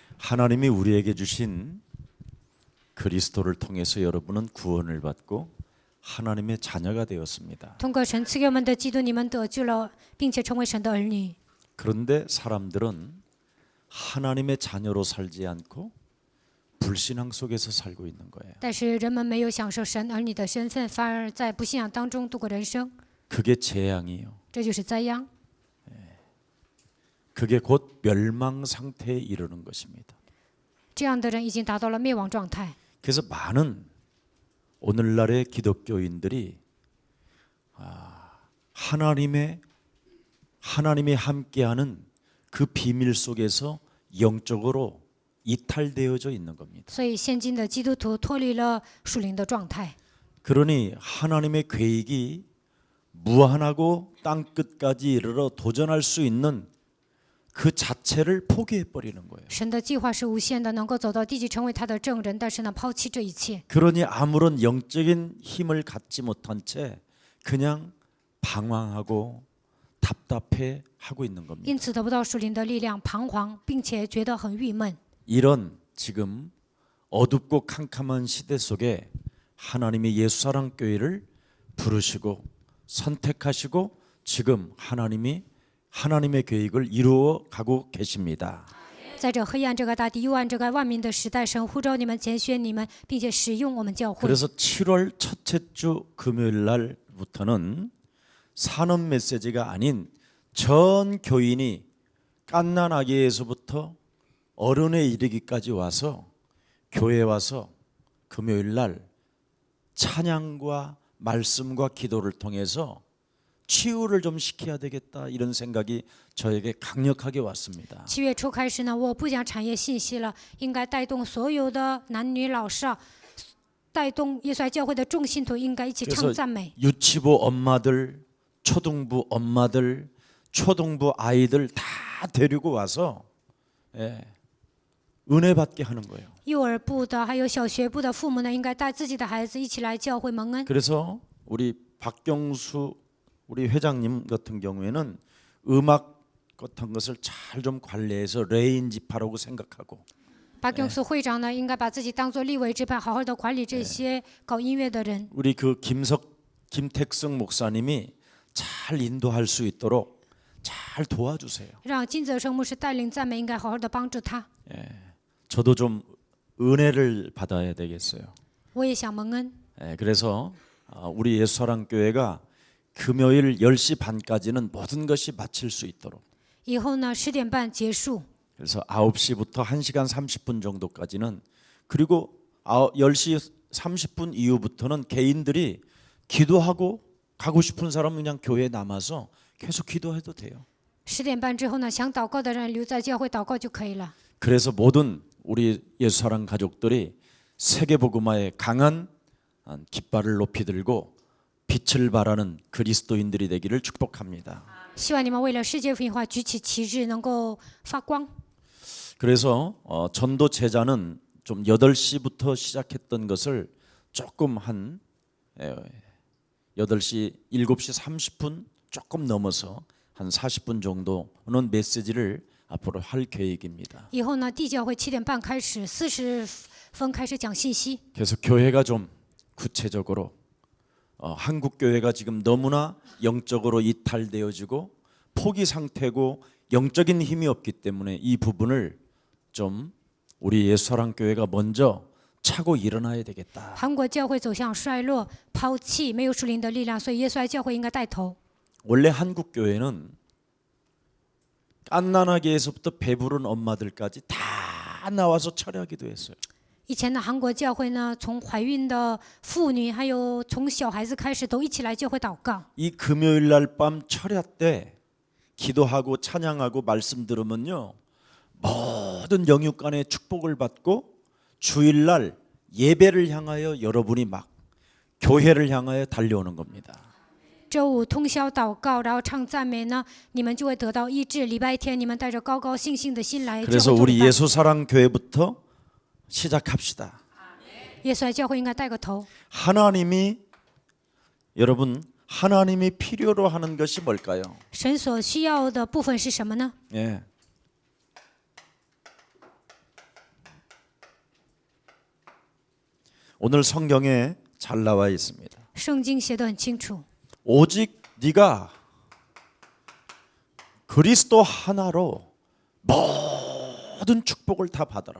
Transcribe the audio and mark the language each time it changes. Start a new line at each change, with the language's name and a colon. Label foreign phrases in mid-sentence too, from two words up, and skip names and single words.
Korean: 하나님이 우리에게 주신 그리스도를 통해서 여러분은 구원을 받고 하나님의 자녀가 되었습니다.
Chinese: 通过神赐给我们的基督，你们得救了，并且成为神的儿女。
Korean: 그런데 사람들은 하나님의 자녀로 살지 않고 불신앙 속에서 살고 있는 거예요.
Chinese: 但是人们没有享受神儿女的身份，反而在不信仰当中度过人生，
Korean: 그게 재앙이에요.
Chinese: 这就是灾殃。
Korean: 그게 곧 멸망 상태에 이르는 것입니다.
Chinese: 这样的人已经达到了灭亡状态。
Korean: 그래서 많은 오늘날의 기독교인들이 하나님이 함께하는 그 비밀 속에서 영적으로 이탈되어져 있는 겁니다.
Chinese: 所以现今的基督徒脱离了属灵的状态，
Korean: 그러니 하나님의 계획이 무한하고 땅 끝까지 이르러 도전할 수 있는 그 자체를 포기해 버리는 거예요.
Chinese: 神的计划是无限的，能够走到地极成为他的证人，但是呢，抛弃这一切，
Korean: 그러니 아무런 영적인 힘을 갖지 못한 채 그냥 방황하고 답답해 하고 있는 겁니다.
Chinese: 因此得不到属灵的力量，彷徨，并且觉得很郁闷。
Korean: 이런 지금 어둡고 캄캄한 시대 속에 하나님이 예수사랑교회를 부르시고 선택하시고 지금 하나님의 계획을 이루어 가고 계십니다.
Chinese: 在这黑暗、这个大地、幽暗、这个万民的时代，神呼召你们、拣选你们，并且使用我们教会。
Korean: 그래서 7월 첫째 주 금요일 날부터는 산업 메시지가 아닌 전 교인이 갓난아기에서부터 어른에 이르기까지 와서 교회에 와서 금요일 날 찬양과 말씀과 기도를 통해서 치유를 좀 시켜야 되겠다 이런 생각이 저에게 강력하게 왔습니다.
Chinese: 7 月初开始呢，我不讲产业信息了，应该带动所有的男女老少，带动耶稣爱教会的众信徒，应该一起唱赞美。
Korean: 유치부 엄마들, 초등부 엄마들, 초등부 아이들 다 데리고 와서 은혜 받게 하는 거예요.
Chinese: 幼儿部的还有小学部的父母呢，应该带自己的孩子一起来教会蒙恩。
Korean: 그래서 우리 박경수 우리 회장님 같은 경우에는 음악 같은 것을 잘 좀 관리해서 레인 지파라고 생각하고
Chinese: 巴贡苏会长呢，应该把自己当作立委支派，好好的管理这些搞音乐的人。
Korean: 우리 그 김택성 목사님이 잘 인도할 수 있도록 잘 도와주세요.
Chinese: 让金泽生牧师带领赞美，应该好好的帮助他。
Korean: 저도 좀 은혜를 받아야 되겠어요.
Chinese: 我也想蒙恩，
Korean: 그래서 우리 예수사랑교회가 금요일 10시 반까지는 모든 것이 마칠 수 있도록
Chinese: 以后呢10点半结束，
Korean: 그래서 9시부터 1시간 30분 정도까지는 그리고 10시 30분 이후부터는 개인들이 기도하고 가고 싶은 사람은 그냥 교회에 남아서 계속 기도해도 돼요.
Chinese: 10 点半之后呢，想祷告的人留在教会祷告就可以了。
Korean: 그래서 모든 우리 예수사랑 가족들이 세계복음화에 강한 깃발을 높이 들고 빛을 발하는 그리스도인들이 되기를 축복합니다.
Chinese: 希望你们为了世界福音化举起旗帜，能够发光。
Korean: 그래서 전도 제자는 좀 8시부터 시작했던 것을 조금 한 8시, 7시 30분 조금 넘어서 한 40분 정도는 메시지를 앞으로 할 계획입니다.
Chinese: 以后呢，地教会7点半开始，40分开始讲信息。
Korean: 그래서 교회가 좀 구체적으로 한국 교회가 지금 너무나 영적으로 이탈되어지고 포기 상태고 영적인 힘이 없기 때문에 이 부분을 좀 우리 예수사랑 교회가 먼저 차고 일어나야 되겠다.
Chinese: 韩国教会走向衰落，抛弃，没有属灵的力量，所以耶稣爱教会应该带头。
Korean: 원래 한국 교회는 갓난아기에서부터 배부른 엄마들까지 다 나와서 철야기도 했어요.
Chinese: 以前的韩国教会呢，从怀孕的妇女，还有从小孩子开始，都一起来教会祷告。
Korean: 이 금요일 날 밤 철야 때 기도하고 찬양하고 말씀 들으면요 모든 영육간의 축복을 받고 주일날 예배를 향하여 여러분이 막 교회를 향하여 달려오는 겁니다.
Chinese: 周五通宵祷告，然后唱赞美呢，你们就会得到医治。礼拜天，你们带着高高兴兴的心来教会
Korean: 그래서
Chinese: 做
Korean: 우리
Chinese: 礼拜。
Korean: 예수사랑 교회부터 시작합시다.
Chinese: 耶稣爱教会应该带个头。
Korean: 여러분 하나님이 필요로 하는 것이 뭘까요?
Chinese: 神所需要的部分是什么呢？
Korean: 예. 오늘 성경에 잘 나와 있습니다.
Chinese: 圣经写得很清楚，
Korean: 오직 네가 그리스도 하나로 모든 축복을 다 받아라.